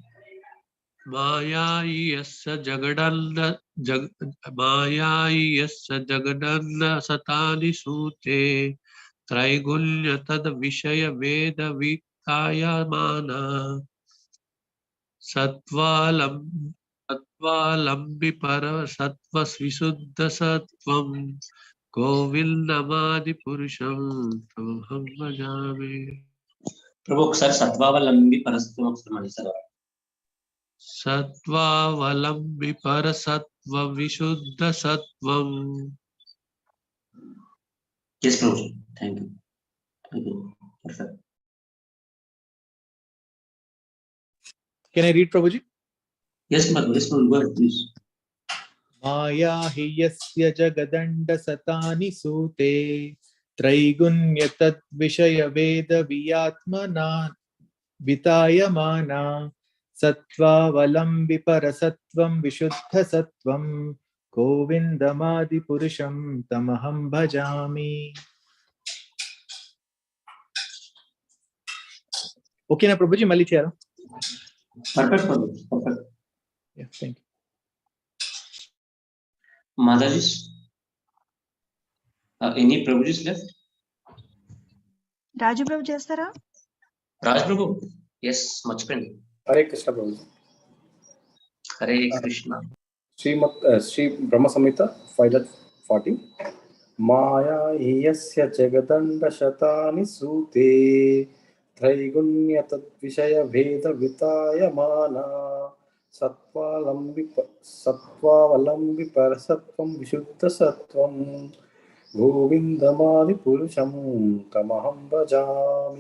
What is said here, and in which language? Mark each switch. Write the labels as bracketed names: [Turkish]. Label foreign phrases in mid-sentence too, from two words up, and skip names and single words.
[Sanskrit] मायायस्य जगदन्न सतानि सूते त्रैगुण्य तद विषय वेद वितायमाना सत्त्वालम्बि पर सत्त्व विशुद्ध सत्त्वं गोविन्दमादि पुरुषं तमहं भजामि. [English] Prabhu, [Telugu] ఒకసారి [Sanskrit] సత్వావలంబి పరసత్వం [Telugu] ఒకసారి మళ్ళీ సార్. [Sanskrit] सत्त्वावलम्बि परसत्व विशुद्ध सत्त्वं. [English] Yes, Prabhu. Thank you. Thank you. Perfect. Can I read, Prabhuji? Yes, Prabhu. Yes, Prabhu. Go ahead, please. [Sanskrit] माया हि यस्य जगदण्ड सतानि सूते त्रैगुण्य तद्विषय वेद वियात्मना वितायमाना सत्त्वावलम्बि परसत्त्वं विशुद्ध सत्त्वं गोविन्दमादिपुरुषं तमहं भजामि. [Telugu] ఓకే నా ప్రభుజీ, మళ్ళీ చేయరా. [English] Perfect, Prabhu. Perfect. Yeah, thank you. Mataji's. Any Prabhuji's left? [Telugu] రాజు ప్రభు చేస్తారా? [English] Raj Prabhu. Yes, much better. Hare Krishna, Prabhu. Hare Krishna. Sri Brahma Samhita 5.40. [Sanskrit] माया यस्य जगदण्ड शतानि सूते त्रैगुण्य तद्विषय भेद वितायमाना सत्त्वावलम्बि परसत्त्वं विशुद्ध सत्त्वं गोविन्दमादिपुरुषं तमहं भजामि.